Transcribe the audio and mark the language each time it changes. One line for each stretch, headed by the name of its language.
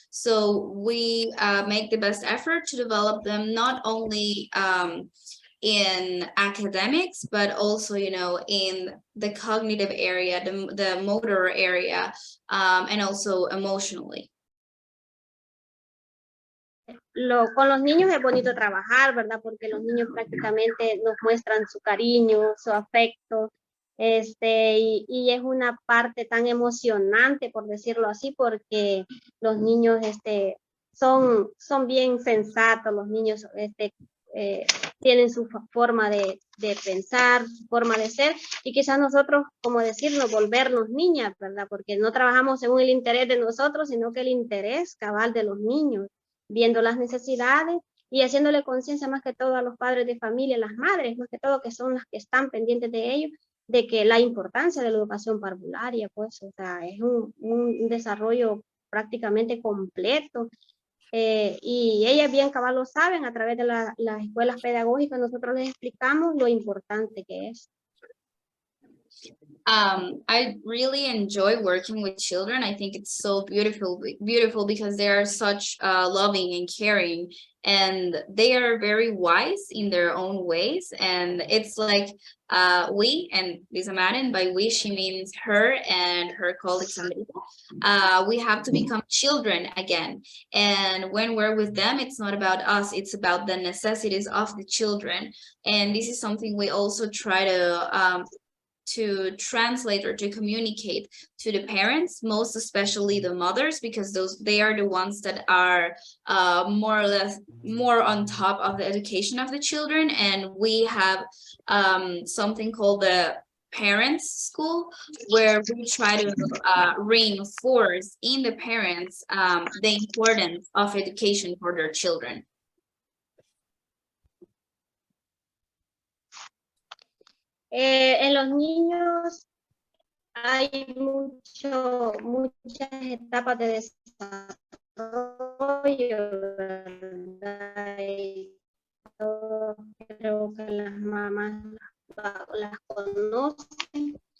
English: So we make the best effort to develop them not only in academics, but also, in the cognitive area, the motor area, and also emotionally.
Spanish: Con los niños es bonito trabajar, ¿verdad? Porque los niños prácticamente nos muestran su cariño, su afecto, y es una parte tan emocionante, por decirlo así, porque los niños son bien sensatos, los niños tienen su forma de pensar, su forma de ser, y quizás nosotros, como decirlo, volvernos niñas, ¿verdad? Porque no trabajamos según el interés de nosotros, sino que el interés cabal de los niños, viendo las necesidades y haciéndole conciencia más que todo a los padres de familia, las madres, más que todo, que son las que están pendientes de ellos, de que la importancia de la educación parvularia, pues, o sea, es un desarrollo prácticamente completo. Y ellas bien cabal lo saben, a través de las escuelas pedagógicas nosotros les explicamos lo importante que es.
English: I really enjoy working with children. I think it's so beautiful because they are such loving and caring, and they are very wise in their own ways. And it's like we, and Lisa Madden, by we she means her and her colleagues, we have to become children again. And when we're with them, it's not about us, it's about the necessities of the children. And this is something we also try to translate or to communicate to the parents, most especially the mothers, because they are the ones that are more or less more on top of the education of the children. And we have something called the parents school, where we try to reinforce in the parents the importance of education for their children.
Spanish: En los niños hay muchas etapas de desarrollo, ¿verdad? Y creo que las mamás las conocen.